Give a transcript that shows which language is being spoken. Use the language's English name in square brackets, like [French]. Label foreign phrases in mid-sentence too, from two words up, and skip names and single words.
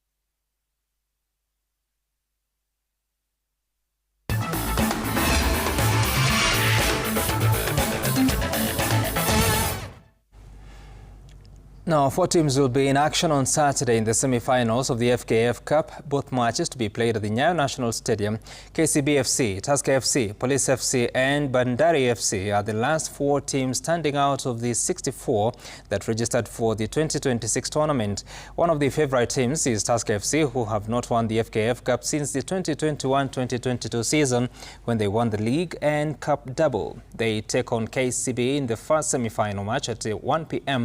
[English] Now, 4 teams will be in action on Saturday in the semi-finals of the FKF Cup. Both matches to be played at the Nyayo National Stadium. KCB FC, Tusker FC, Police FC and Bandari FC are the last 4 teams standing out of the 64 that registered for the 2026 tournament. One of the favourite teams is Tusker FC, who have not won the FKF Cup since the 2021-2022 season when they won the league and cup double. They take on KCB in the first semi-final match at 1 p.m.